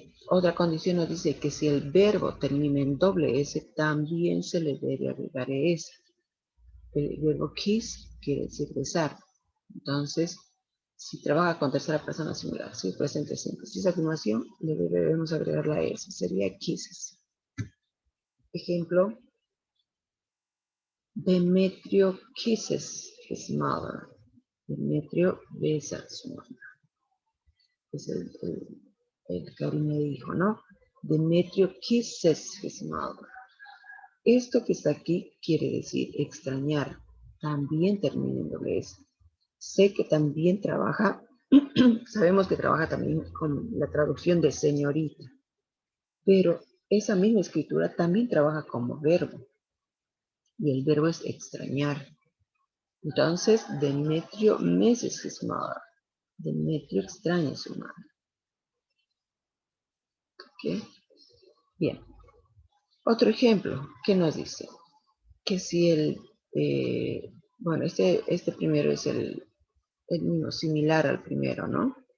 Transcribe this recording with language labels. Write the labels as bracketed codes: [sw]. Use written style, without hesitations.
[es] Otra condición nos dice que si el verbo termina en doble S, también se le debe agregar S. El verbo kiss quiere decir besar. Entonces, Si trabaja con tercera persona singular, si presente simple. Si es afirmación, le debemos agregar la S. Sería kisses. Ejemplo, [en] Demetrio kisses his mother. [es] Demetrio besa a su mamá. Es el cariño de hijo, ¿no? [en] Demetrio kisses his mother. [es] Esto que está aquí quiere decir extrañar. También termina en doble S. Sé que también trabaja, sabemos que trabaja también con la traducción de señorita, pero esa misma escritura también trabaja como verbo, y el verbo es extrañar. Entonces, [en] Demetrio misses his mother. [es] Demetrio extraña a su madre. ¿Ok? Bien. Otro ejemplo, ¿qué nos dice? Que si bueno, este primero es el mismo, similar al primero, ¿no?